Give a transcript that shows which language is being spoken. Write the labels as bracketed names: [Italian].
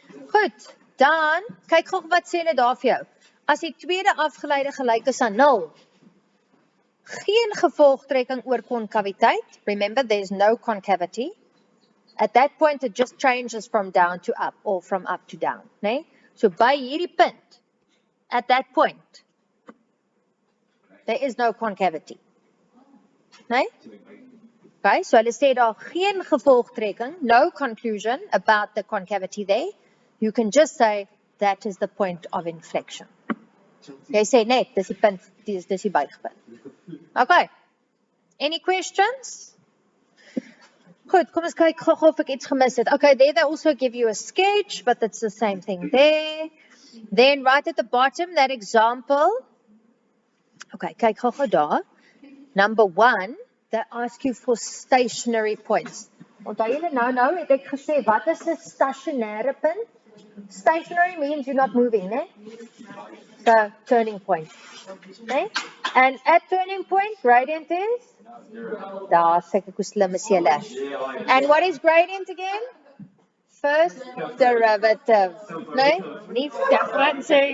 [Afrikaans] Goed, dan, kyk gou wat sê hulle daar vir jou. As die tweede afgeleide gelyk is aan 0, geen gevolgtrekking oor konkaviteit. [English] Remember, there's no concavity. At that point, it just changes from down to up, or from up to down, nee? So, [Afrikaans] by hierdie punt, [English] at that point, there is no concavity. Nee? Okay, so [Afrikaans] hulle sê daar geen gevolgtrekking, [English] no conclusion about the concavity there. You can just say, that is the point of inflection. [Afrikaans] Jy sê net, dis die punt, dis die buigpunt. Okay, [English] any questions? [Afrikaans] Goed, kom ons kyk gou of ek iets gemis het. [English] Okay, there they also give you a sketch, but it's the same thing there. Then right at the bottom, that example. Okay, [Afrikaans] kyk gou daar. [English] Number 1, they ask you for stationary points. [Afrikaans] Onthou julle nou het ek gesê, wat is 'n stationêre punt? [English] Stationary means you're not moving, né? So, turning point. Okay? And at turning point, gradient is? [Afrikaans] Daar sê ek hoe slim is julle. [English] And what is gradient again? First derivative. Nee? Nie difference.